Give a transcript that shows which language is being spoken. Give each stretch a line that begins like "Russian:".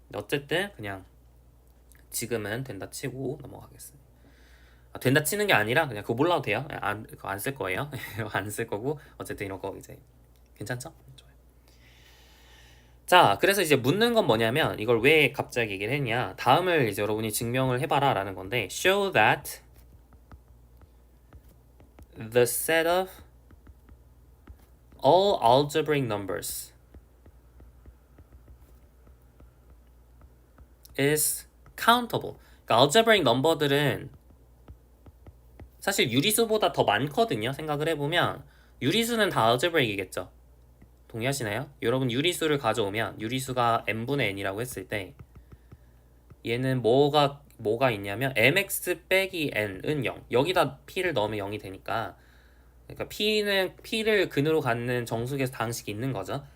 Korean: 어쨌든 그냥 지금은 된다 치고 넘어가겠습니다. 된다 치는 게 아니라 그냥 그거 몰라도 돼요. 그거 안 쓸 거예요. 안 쓸 거고 어쨌든 이런 거 이제 괜찮죠? 좋아요. 자, 그래서 이제 묻는 건 뭐냐면 이걸 왜 갑자기 얘기를 했냐? 다음을 이제 여러분이 증명을 해봐라 라는 건데
English: show that the set of all algebraic numbers is countable.
Korean: 그러니까 algebraic number들은 사실 유리수보다 더 많거든요. 생각을 해보면 유리수는 다 algebraic이겠죠. 동의하시나요? 여러분 유리수를 가져오면 유리수가 n분의 n이라고 했을 때 얘는 뭐가 있냐면 mx 빼기 n은 0 여기다 p를 넣으면 0이 되니까 그러니까 p를 근으로 갖는 정수계수 다항식이 있는 거죠.